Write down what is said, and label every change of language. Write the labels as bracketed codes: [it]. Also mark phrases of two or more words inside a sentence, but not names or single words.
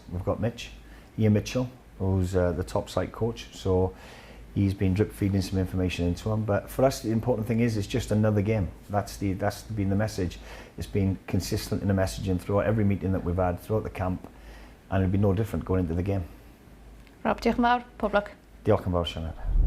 [en] We've got Ian Mitchell, who's the top site coach, so he's been drip feeding some information into him. But for us, the important thing is it's just another game. That's been the message. It's been consistent in the messaging throughout every meeting that we've had throughout the camp, and it'll be no different going into the game. [cy] Rob, diolch yn fawr, pob lwc. Diolch yn fawr, Sioned.